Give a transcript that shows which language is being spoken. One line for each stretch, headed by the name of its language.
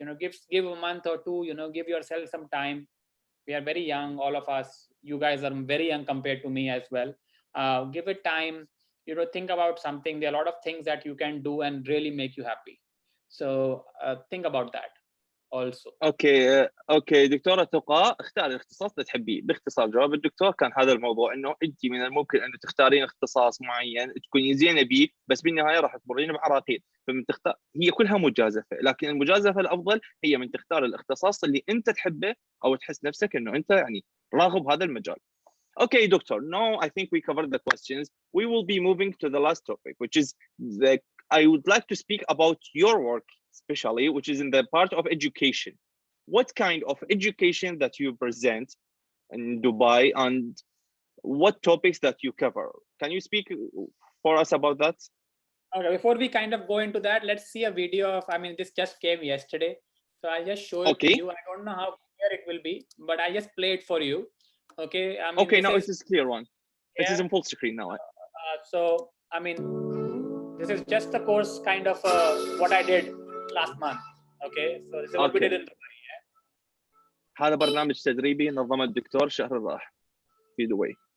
English: You know, give a month or two. You know, give yourself some time. We are very young, all of us. You guys are very young compared to me as well. Give it time. You know, think about something. There are a lot of things that you can do and really make you happy. So think about that also.
Arabic: اوكي دكتوره تقى، اختاري الاختصاص اللي تحبيه. باختصار جواب الدكتور كان هذا الموضوع، انه انت من الممكن انه تختارين اختصاص معين تكونين زينه بيه، بس بالنهايه راح تمرين بعراقيل. فمن تختار، هي كلها مجازفه، لكن المجازفه الافضل هي من تختار الاختصاص اللي انت تحبه او تحس نفسك انه انت يعني راغب هذا المجال.
English: Okay, doctor. Now I think we covered the questions. We will be moving to the last topic, which is I would like to speak about your work, especially, which is in the part of education. What kind of education that you present in Dubai, and what topics that you cover? Can you speak for us about that? Okay, before we kind of go into that, let's see a video of, I mean, this just came yesterday. So I'll just show it to you. I don't know how clear it will be, but I just play it for you. Okay. I mean, okay, now this is clear one. Yeah. This is in full screen now. So, I mean, this is just the course kind of what I did last month. Okay. So this is what we did in Dubai. Yeah?
Arabic: هذا برنامج تدريبي نظمه الدكتور شهر الراح في دبي.